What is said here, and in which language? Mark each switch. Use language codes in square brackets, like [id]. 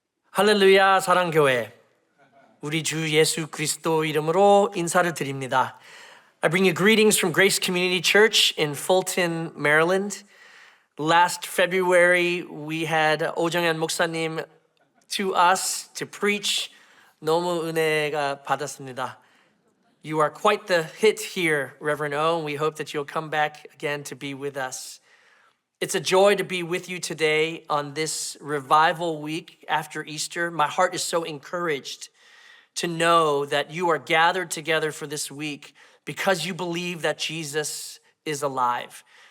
[ko] 할렐루야 사랑교회, 우리 주 예수 그리스도 이름으로 인사를 드립니다. [en] I bring you greetings from Grace Community Church in Fulton, Maryland. Last February, we had 오정현 목사님 to us to preach. [ko] 너무 은혜가 받았습니다. [en] You are quite the hit here, Reverend O, and we hope that you'll come back again to be with us. It's a joy to be with you today on this revival week after Easter. My heart is so encouraged to know that you are gathered together for this week because you believe that Jesus is alive.